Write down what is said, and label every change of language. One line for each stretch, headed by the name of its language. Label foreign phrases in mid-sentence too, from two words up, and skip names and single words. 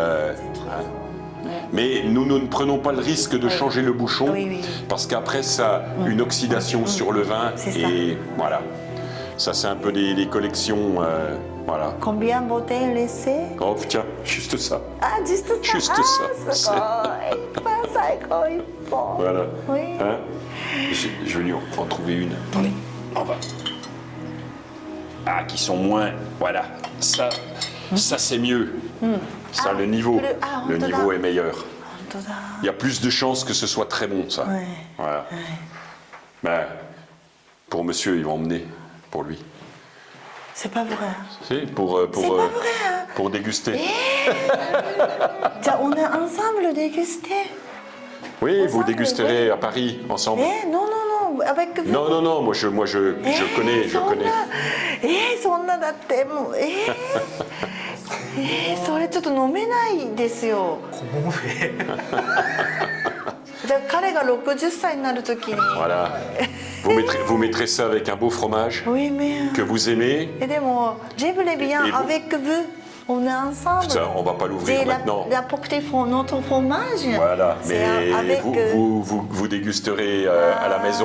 French: Mais nous ne prenons pas le risque de changer le bouchon Oui, oui. parce qu'après ça a une oxydation sur le vin C'est et voilà. Ça c'est un peu des collections, voilà. Combien de bouteilles laissées? Oh tiens, juste ça. あ、juste ça. Juste あ ça.
Japanese: すごい。いっぱい最高一本。
French: Voilà. Oui. Hein je vais lui en trouver une. Attendez, on va. Ah, qui sont moins. Voilà. Ça c'est mieux. Ça, Ah, le niveau, ah, le on te niveau l'a. est meilleur.
Japanese: 本当だ。
French: Il y a plus de chances que ce soit très bon, ça. Ouais. Voilà. Ben, pour monsieur, ils vont emmener pour lui. C'est pas vrai. Si, C'est pas vrai, hein. pour déguster. じゃあ on est ensemble déguster. Oui, vous Ensemble, dégusterez oui. à Paris ensemble. Non non non avec vous. Non, non, non, moi je connais, je
Japanese: そん
French: connais.
Japanese: なそんなだってもうそれちょっと飲めないですよ。じゃあ彼が60歳になるときに。
French: Voilà. Vous mettrez ça avec un beau fromage Oui mais. que vous aimez. でも j'aimerais bien Et vous- avec vous. On est ensemble. Ça, on va pas l'ouvrir J'ai maintenant. apporté notre fromage. Voilà, C'est mais avec, vous dégusterez à la maison